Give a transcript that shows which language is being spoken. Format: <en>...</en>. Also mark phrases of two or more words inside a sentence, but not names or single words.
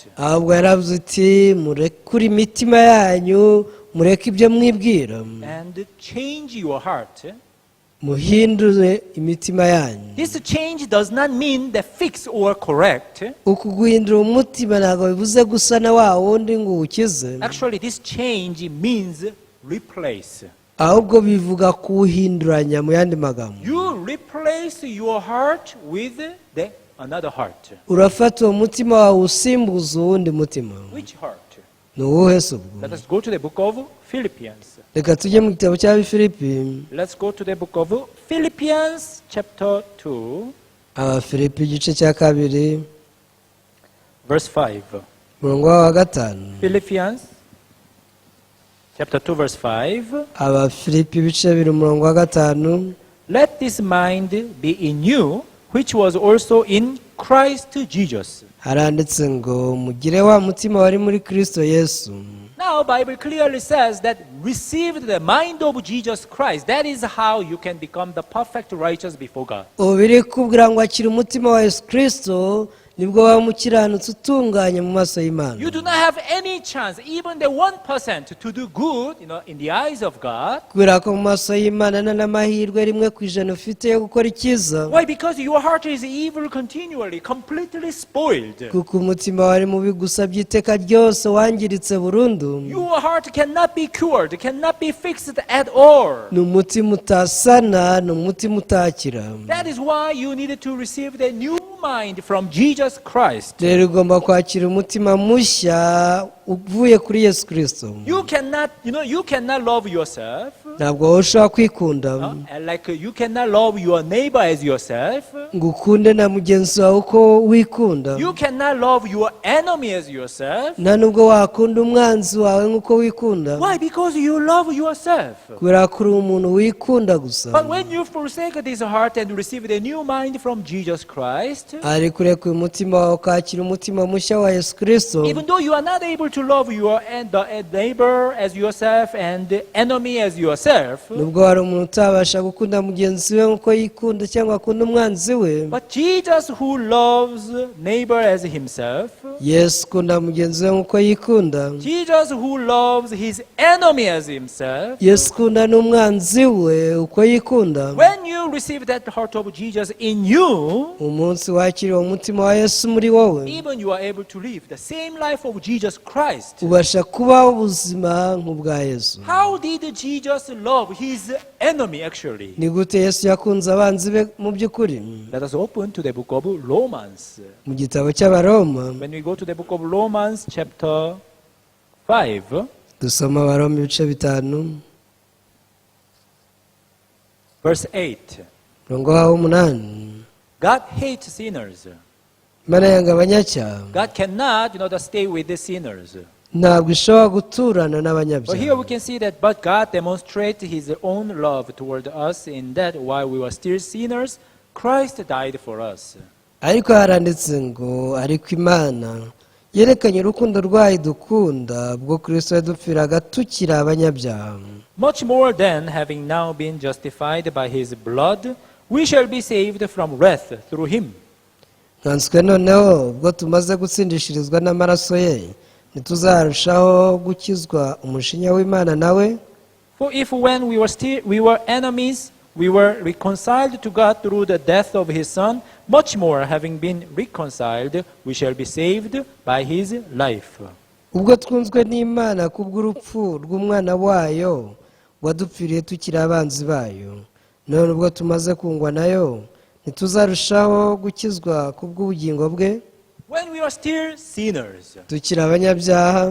<rw>ahubwo yaravuze iti murekure imitima yanyu, mureke ibyo mwibwira,</rw> <en>And change your heart.</en> <rw>muhindure imitima yanyu.</rw> <en>This change does not mean the fix or correct.</en> <rw>uku guhindura umutima ntabwo bivuze gusana wa wundi ngo uwukize,</rw> <en>Actually, this change means replace.</en> <rw>ahubwo bivuga kuwuhinduranya. mu yandi magambo,</rw> <en>You replace your heart with another heart.</en> <rw>urafata uwo mutima wawe usimbuza uwundi mutima.</rw> <en>Which heart?</en> <rw>ni uwuhe se ubwo?</rw> <en>Let us go to the book of Philippians.</en> <rw>reka tujye mu gitabo cya Filipi.</rw> <en>Let's go to the book of Philippians chapter 2,</en> <rw>Abafilipi igice cya kabiri</rw> <en>verse 5.</en> <rw>umurongo wa gatanu.</rw> <en>Philippians chapter 2, verse 5.</en> <rw>Abafilipi ibice bibiri umurongo wa gatanu.</rw> <en>Let this mind be in you, which was also in Christ Jesus.</en> <rw>haranditse ngo mugire wa mutima wari muri Kristo Yesu.</rw> <en>Now, Bible clearly says that receive the mind of Jesus Christ. That is how you can become the perfect righteous before God.</en> <rw>ubu biri kubwira ngo akira umutima wa Yesu Kristo, nibwo waba umukiranutsi utunganye mu maso y'Imana.</rw> <en>You do not have any chance, even the 1%, to do good, in the eyes of God.</en> <rw>kubera ko mu maso y'Imana nta n'amahirwe rimwe ku ijana ufite yo gukora icyiza,</rw> <en>Why? Because your heart is evil continually, completely spoiled.</en> <rw>kuko umutima wari mubi gusa by'iteka ryose, wangiritse burundu.</rw> <en>Your heart cannot be cured, cannot be fixed at all.</en> <rw>ni umutima utasana, ni umutima utakira.</rw> <en>That is why you needed to receive the new mind from Jesus Christ.</en> <rw>rero ugomba kwakira umutima mushya uvuye kuri Yesu Kristo.</rw> <en>You cannot love yourself.</en> <rw>ntabwo wowe ushobora kwikunda</rw> <en>And like you cannot love your neighbor as yourself.</en> <rw>ngo ukunde na mugenzi wawe uko wikunda.</rw> <en>You cannot love your enemy as yourself.</en> <rw>nta nubwo wakunda umwanzi wawe nk'uko wikunda,</rw> <en>Why? Because you love yourself.</en> <rw>kubera ko uri umuntu wikunda gusa.</rw> <en>But when you forsake this heart and receive the new mind from Jesus Christ,</en> <rw>ariko ureka uyu mutima wawe ukakira umutima mushya wa Yesu Kristo,</rw> <en>even though you are not able to love your neighbor as yourself and the enemy as yourself,</en> <rw>nubwo hari umuntu utabasha gukunda mugenzi we nk'uko yikunda cyangwa akunda umwanzi we,</rw> <en>but Jesus, who loves neighbor as himself,</en> <rw>Yesu ukunda mugenzi we nk'uko yikunda,</rw> <en>Jesus, who loves his enemy as himself,</en> <rw>Yesu ukunda n'umwanzi we uko yikunda.</rw> <en>when you receive that heart of Jesus in you,</en> <rw>umunsi wakiriye umutima wa Yesu muri wowe,</rw> <en>even you are able to live the same life of Jesus Christ.</en> <rw>ubasha kubaho ubuzima nk'ubwa Yesu.</rw> <en>How did Jesus love his enemy actually?</en> <rw>ni gute Yesu yakunze abanzi be mu by'ukuri?</rw> <en>Let us open to the book of Romans.</en> <rw>mu gitabo cy'Abaroma,</rw> <en>When we go to the book of Romans chapter 5,</en> <rw>dusoma Abaroma ibice bitanu</rw> <en>verse 8.</en> <rw>umurongo wa 8.</rw> <en>God hates sinners.</en> <rw>Imana yanga abanyacyaha,</rw> <en>God cannot, stay with the sinners.</en> <rw>ntabwo ishobora guturana</rw> <en>But here</en> <rw>n'abanyabyaha.</rw> <en>we can see that, but God demonstrates his own love toward us in that while we were still sinners, Christ died for us.</en> <rw>ariko haranditse ngo ariko Imana yerekanye urukundo rwayo dukunda bwo Kristo yadupfiraga tukiri abanyabyaha.</rw> <en>Much more than having now been justified by his blood, we shall be saved from wrath through him.</en> <rw>Nkanswe noneho ubwo tumaze gutsindishirizwa n'amaraso ye ntituzarushaho gukizwa umushinya w'Imana nawe.</rw> <en>For if when we were enemies, we were reconciled to God through the death of his Son, much more, having been reconciled, we shall be saved by his life.</en> <rw>Ubwo twunzwe n'Imana kubw'urupfu rw'umwana wayo wadupfiriye tukiri abanzi bayo, none ubwo tumaze kungwa nayo ntituzarushaho gukizwa kubw'ubugingo bwe.</rw> <en>When we were still sinners,</en> <rw>tukiri abanyabyaha,</rw>